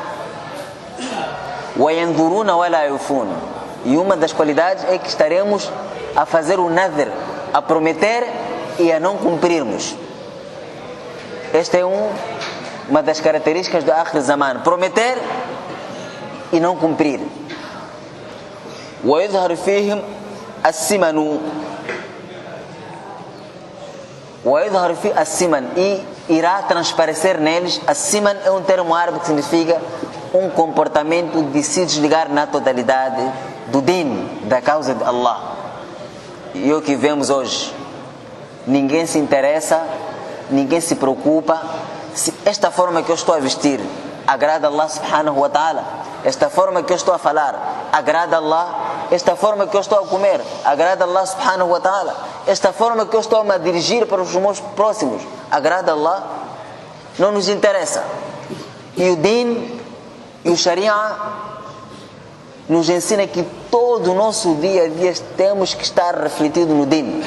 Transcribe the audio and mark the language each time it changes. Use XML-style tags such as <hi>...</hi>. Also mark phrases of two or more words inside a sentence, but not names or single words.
<pt>E uma das qualidades é que estaremos a fazer o nadhr, a prometer e a não cumprirmos. Esta é uma das características do</pt> <ar>آخر الزمان:</ar> <pt>prometer e não cumprir.</pt> <ar>ويظهر فيهم السمن</ar> <pt>e irá transparecer neles. As-siman é um termo árabe que significa um comportamento de se desligar na totalidade do din, da causa de Allah. E é o que vemos hoje. Ninguém se interessa, ninguém se preocupa se esta forma que eu estou a vestir agrada a Allah</pt> <ar>سبحانه وتعالى,</ar> <pt>esta forma que eu estou a falar agrada a Allah, esta forma que eu estou a comer agrada a Allah</pt> <ar>سبحانه وتعالى,</ar> <pt>esta forma que eu estou a me dirigir para os meus próximos agrada a Allah. Não nos interessa. E o din e o Sharia nos ensina que todo o nosso dia a dia temos que estar refletido no din.</pt>